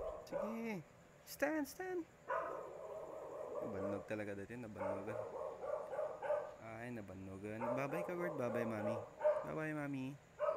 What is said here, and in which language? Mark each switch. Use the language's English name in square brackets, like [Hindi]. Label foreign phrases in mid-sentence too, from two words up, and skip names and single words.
[Iloko] Sige. [English] Stand, stand. [Iloko] Nabannog talaga dati, nabannogan. Ay, nabannogan. [English] Bye-bye ka, Gord. Bye-bye, mami. Bye-bye, mami.